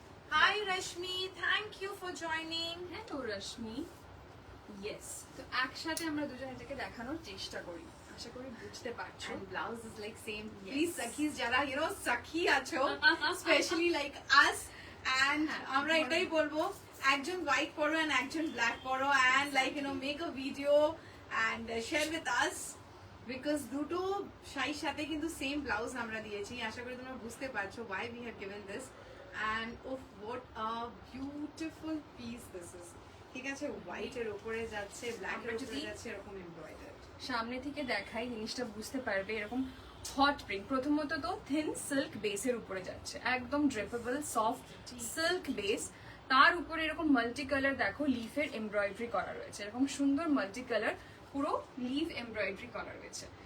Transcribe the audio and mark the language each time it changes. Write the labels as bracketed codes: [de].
[en] Hi Rashmi, thank you for joining. Hello Rashmi, yes. [bn] তো একসাথে আমরা দুজন এটাকে দেখানোর চেষ্টা করি, আশা করি বুঝতে পারছো। [en] And blouse is like same. Yes. Please [bn] sakhis jara, [en] you know, [bn] sakhi acho, [en] especially like us, and [bn] আমরা এটাই বলবো, একজন [en] white পরো and একজন black পরো, and like, you know, make a video and share with us, because [bn] দুটো শাড়ির সাথে কিন্তু [en] same blouse [bn] আমরা দিয়েছি। আশা করি তোমরা বুঝতে পারছো [en] why we have given this, and oh, what a beautiful piece this is. [bn] ঠিক আছে, white এর উপরে যাচ্ছে, black এর উপরে যাচ্ছে, এরকম embroidered. সামনে থেকে দেখাই, জিনিসটা বুঝতে পারবে। এরকম হট প্রিন্ট, প্রথমত তো থিন সিল্ক বেসের উপরে যাচ্ছে, একদম ড্রেপেবল সফট সিল্ক বেস, তার উপরে এরকম মাল্টি কালার দেখো লিফের এমব্রয়ডারি করা রয়েছে, এরকম সুন্দর মাল্টি কালার পুরো লিভ এমব্রয়ডারি করা রয়েছে।